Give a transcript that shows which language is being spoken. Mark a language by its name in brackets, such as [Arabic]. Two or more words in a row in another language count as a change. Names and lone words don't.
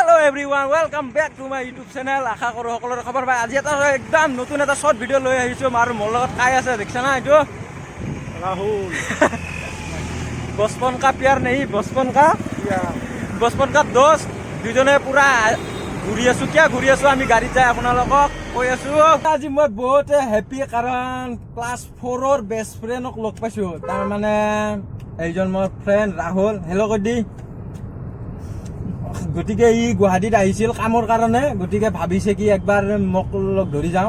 [English] Everyone welcome back to my YouTube channel. [Assamese] আশা কৰোঁ সকলোৰে খবৰ পাই। আজি এটা একদম নতুন এটা শ্বৰ্ট ভিডিঅ' লৈ আহিছোঁ আৰু মোৰ লগত কাই আছে দেখিছা না? এইটো [Hindi] राहुल 55 का प्यार नहीं 55 का दोस्त। [Assamese] দুজনে পুৰা ঘূৰি আছোঁ। কিয় ঘূৰি আছোঁ আমি গাড়ীত যাই আপোনালোকক কৈ আছোঁ। আজি মই বহুত হেপী কাৰণ ক্লাছ 4ৰ বেষ্ট ফ্ৰেণ্ডক লগ পাইছোঁ। তাৰমানে এইজন মোৰ ফ্ৰেণ্ড ৰাহুল। হেল্ল' কৈ দি। গতিকে ই গুৱাহাটীত আহিছিল কামৰ কাৰণে, গতিকে ভাবিছে কি একবাৰ মোক লগ ধৰি যাওঁ।